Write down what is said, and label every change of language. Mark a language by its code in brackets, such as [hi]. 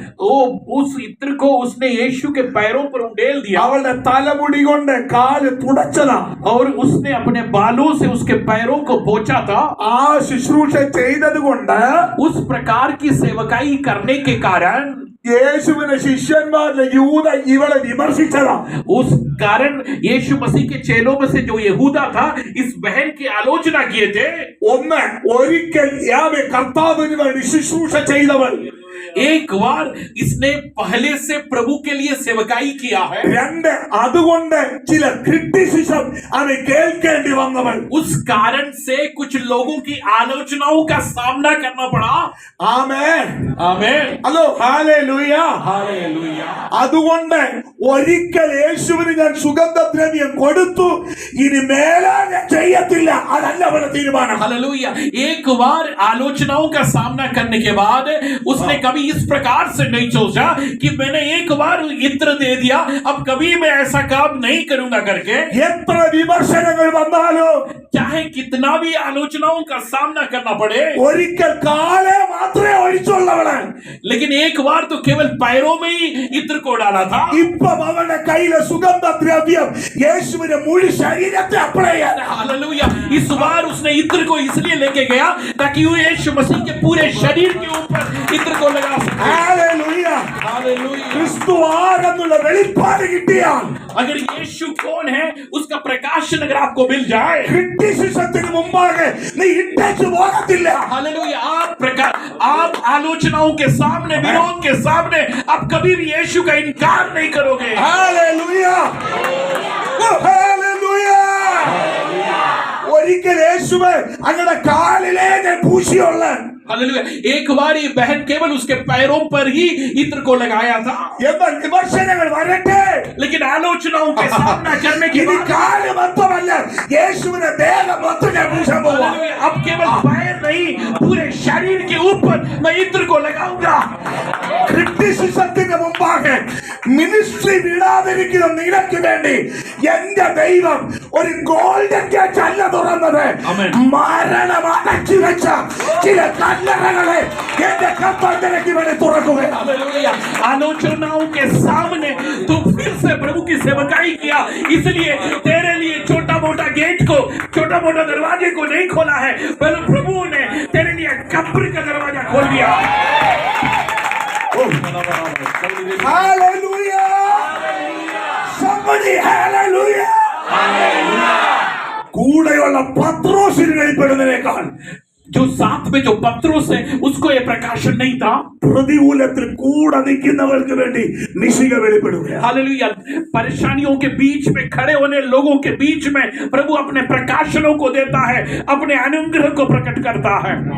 [hi] वो उस इत्र को उसने यीशु के पैरों पर उंडेल दिया [ml] അവളുടെ തലമുടി കൊണ്ട് കാല് തുടച്ചതാ. [hi] और उसने अपने बालों से उसके पैरों को पोंछा था। [ml] ആ ശുശ്രൂഷ ചെയ്തത് കൊണ്ട് [hi] उस प्रकार की सेवकाई करने के कारण [ml] യേശുവിന്റെ ശിഷ്യന്മാരിലെ യൂദ ഇവളെ വിമർശിച്ചതാ. [hi] उस कारण यीशु मसीह के चेलों में से जो यहूदा था इस बहन की आलोचना किए थे। [ml] ഒന്ന്, ഒരിക്കൽ യാവേ കർത്താവിന് വേണ്ടി ശുശ്രൂഷ ചെയ്തവൾ. [hi] एक बार इसने पहले से प्रभु के लिए सेवकाई किया है। [ml] 2, അതുകൊണ്ട് ചില ക്രിറ്റിസിസം അവൻ കേൾക്കേണ്ടി വന്നവൾ. [hi] उस कारण से कुछ लोगों की आलोचनाओं का सामना करना पड़ा। [ml] ആമേൻ. [hi] आमीन। [ml] ഹലോ. ഹല്ലേലൂയ. [hi] हालेलुया। [ml] അതുകൊണ്ട് ഒരിക്കൽ യേശുവിന് ഞാൻ സുഗന്ധദ്രവ്യം കൊടുത്തു, ഇനി മേലാൽ ഞാൻ ചെയ്യത്തില്ല. അതല്ല അവളുടെ തീരുമാനം. [hi] हालेलुया। एक बार आलोचनाओं का सामना करने के बाद उसने कभी इस प्रकार से नहीं सोचा कि मैंने एक बार इत्र दे दिया, अब कभी मैं ऐसा काम नहीं करूंगा करके। [ml] എത്ര വിമർശനങ്ങൾ വന്നാലും [hi] चाहे कितना भी आलोचनाओं का सामना करना पड़े, [ml] ഒരിക്കൽ കാലേ മാത്രമേ ഒഴിച്ചുള്ളവള് [hi] लेकिन एक बार तो केवल पैरों में ही इत्र को डाला था। [ml] ഇപ്പം അവന്റെ കയ്യിലെ സുഗന്ധദ്രവ്യം യേശുവിന്റെ മുഴു ശരീരത്തെ അപ്ലൈ ചെയ്യാൻ [hi] हालेलुया। इस बार उसने इत्र को इसलिए लेके गया ताकि वो यीशु मसीह के पूरे शरीर के ऊपर इत्र को लगा सके। [ml] Hallelujah [hi] hallelujah. [ml] ക്രിസ്തു ആരെന്നുള്ള വെളിപ്പാട് കിട്ടിയാൽ [hi] अगर यीशु कौन है उसका प्रकाशन अगर आपको मिल जाए, [ml] ക്രിട്ടിസിസത്തിന് മുമ്പാകെ നീ ഇട്ടേച്ചു പോകത്തില്ല [hi] हालेलुया, आप आलोचनाओं के सामने, विरोध के सामने आप कभी भी यीशु का इनकार नहीं करोगे। [ml] ഹല്ലേലൂയ ഹല്ലേലൂയ ഒരിക്കൽ യേശുവേ അങ്ങയുടെ കാലിലേ ഞാൻ പൂശിയുള്ള [hi] हालेलुया। एक बार ये बहन केवल उसके पैरों पर ही इत्र को लगाया था, [ml] എന്നാൽ വിമർശനങ്ങൾ വരട്ടെ [hi] लेकिन आलोचनाओं के सामना करने के [ml] ഇനി [hi] बाद [ml] കാല് മൊത്തമല്ല യേശുവിന്റെ ദേഹം മൊത്തം ഞാൻ പൂശാൻ പോവാ [hi] हालेलुया, अब केवल पैर नहीं पूरे शरीर के ऊपर मैं इत्र को लगाऊंगा। [ml] ക്രിട്ടിസിസത്തിന് മുമ്പാകെ മിനിസ്ട്രി വിടാതിരിക്കുന്ന നിനക്ക് വേണ്ടി എന്റെ ദൈവം ഒരു ഗോൾഡൻ ഗേറ്റ് അല്ല തുറന്നത്, ആമേൻ. മരണം അടച്ചു വെച്ച ചില കല്ലറകളെ എന്റെ കപ്പലിലേക്ക് വേണ്ടി തുറക്കുകയാണ്. [hi] हालेलुया। आलोचनाओं के सामने तू फिर से प्रभु की सेवकाई किया, इसलिए तेरे लिए छोटा मोटा गेट को, छोटा मोटा दरवाजे को नहीं खोला है, पर प्रभु ने तेरे लिए कब्र का दरवाजा खोल दिया। [en] Hallelujah! Somebody hallelujah! [ml] കൂടെയുള്ള പത്രോസിന് വെളിപ്പെടുന്നതിനേക്കാൾ [hi] जो साथ में जो पत्रोस है उसको ये प्रकाशन नहीं था। [ml] പ്രതികൂലത്തിൽ കൂടെ നിൽക്കുന്നവർക്ക് വേണ്ടി മിശിക വെളിപ്പെടുകയാണ്. [hi] हालेलुया। परेशानियों के बीच में खड़े होने लोगों के बीच में प्रभु अपने प्रकाशनों को देता है, अपने अनुग्रह को प्रकट करता है।